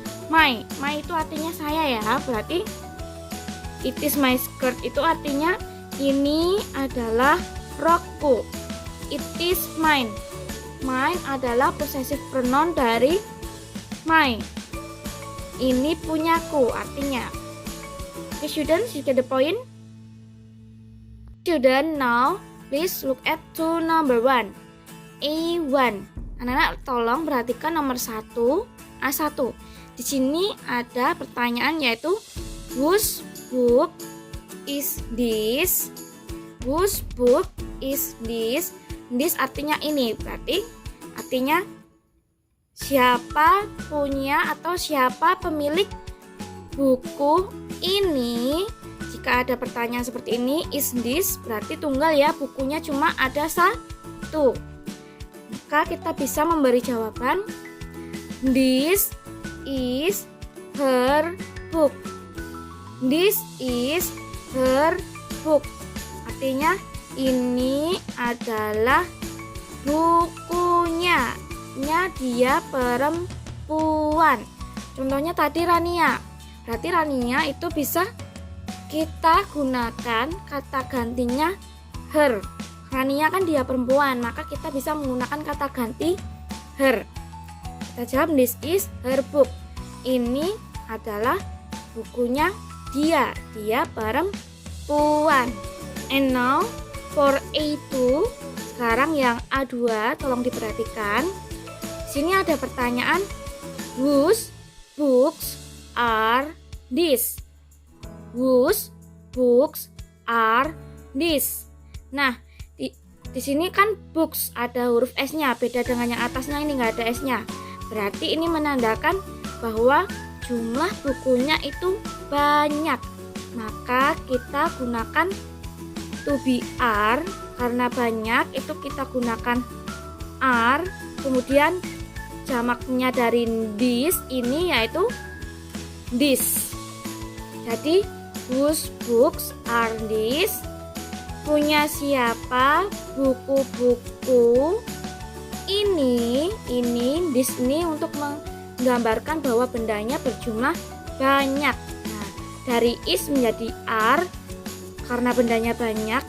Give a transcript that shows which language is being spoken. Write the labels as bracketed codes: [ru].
[id] My itu artinya saya ya. Berarti it is my skirt itu artinya ini adalah rokku. [en] It is mine. Mine adalah possessive pronoun dari my. [id] Ini punyaku artinya. [en] Okay students, you get the point? Student, now please look at to number 1. [id] A1. Anak-anak tolong perhatikan nomor 1, A1. Di sini ada pertanyaan yaitu whose [en] book is this? Whose book is this? [id] This artinya ini, berarti artinya siapa punya atau siapa pemilik buku ini. Jika ada pertanyaan seperti ini, is this, berarti tunggal ya, bukunya cuma ada satu. Maka kita bisa memberi jawaban, this is her book. [en] This is her book. [id] Artinya ini adalah bukunya. Dia perempuan. Contohnya tadi Rania. Berarti Rania itu bisa kita gunakan kata gantinya her. Rania kan dia perempuan, maka kita bisa menggunakan kata ganti her. Kita jawab, this is her book. Ini adalah bukunya dia perempuan. And now for A2, sekarang yang A2 tolong diperhatikan. Sini ada pertanyaan, whose books are these? [en] Whose books are these? [id] Nah, di sini kan books ada huruf S-nya, beda dengan yang atasnya ini nggak ada S-nya. Berarti ini menandakan bahwa jumlah bukunya itu banyak. Maka kita gunakan to be are, karena banyak itu kita gunakan are. Kemudian jamaknya dari this ini yaitu this. [en] Jadi whose books are these? [id] Punya siapa buku-buku ini? This ini untuk menggambarkan bahwa bendanya berjumlah banyak. Nah, dari is menjadi are karena bendanya banyak.